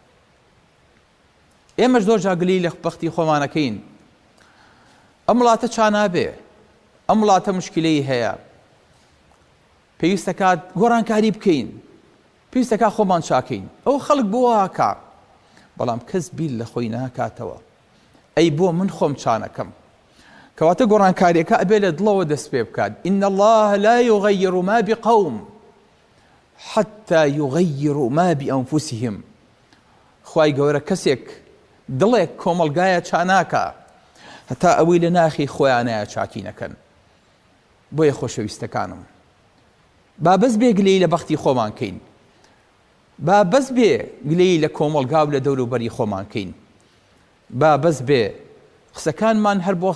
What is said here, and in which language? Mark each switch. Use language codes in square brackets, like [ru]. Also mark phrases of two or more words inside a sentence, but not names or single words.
[ckb] ئێمەش زۆر جاگلی لە بەختی خۆمانەکەین ئەم وڵاتە چانابێ ئەم وڵاتە مشکلەی هەیە پێویستە کات گۆڕانکاری بکەین پێویستە کات خۆمان چاکەین ئەو خەڵک بۆ هاکا بەڵام کەس بیل لە خۆی ناکاتەوە ئەی بۆ من خۆم چانەکەم کەواتە گۆڕانکاریەکە ئەبێ لە دڵەوە دەست پێ بکات [ar] إن الله لا يغير ما بقوم حتى يغيروا ما بأنفسهم [ckb] خوای گەورە کەسێک دڵێک کۆمەڵگایە چاناکە هەتا ئەوەی لە ناخی خۆیانەیە چاکی نەکەن بۆیە خۆشەویستەکانم با بەس بێ گلەی لە بەختی خۆمان کەین با بەس بێ گلەی لە کۆمەڵگا و لە دەوروبەری خۆمان کەین با بەس بێ قسەکانمان هەر بۆ